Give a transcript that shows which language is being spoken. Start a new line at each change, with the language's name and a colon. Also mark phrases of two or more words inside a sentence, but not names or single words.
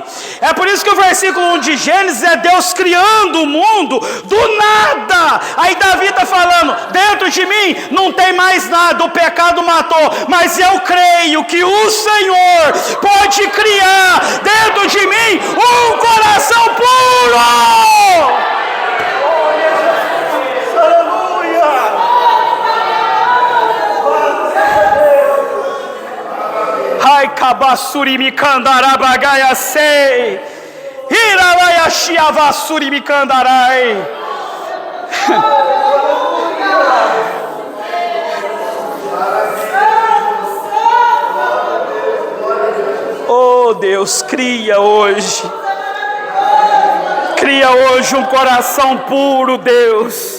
Portuguese: É por isso que o versículo 1 de Gênesis é Deus criando o mundo do nada. Aí Davi está falando: dentro de mim não tem mais nada, o pecado matou, mas eu creio que o Senhor pode criar dentro de mim um coração puro. Ai kabassuri mikandarabagaia sei. Iralaya shiavassuri mikandarai. Oh Deus, cria hoje um coração puro, Deus.